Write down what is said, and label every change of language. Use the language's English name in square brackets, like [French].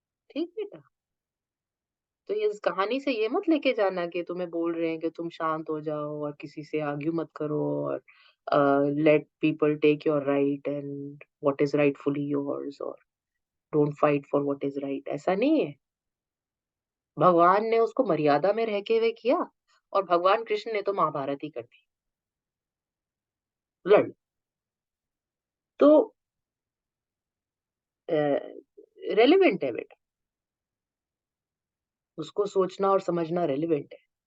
[Hindi] ठीक बेटा, तो ये इस कहानी से ये मत लेके जाना कि तुम्हें बोल रहे हैं कि तुम शांत हो जाओ और किसी से आर्ग्यू मत करो और [English] let people take your right and what is rightfully yours, or don't fight for what is right. [Hindi] ऐसा नहीं है। भगवान ने उसको मर्यादा में रह के हुए किया, और भगवान कृष्ण ने तो महाभारत ही कर दी, लड़। तो रेलिवेंट है बेटा, उसको सोचना और समझना रेलिवेंट है।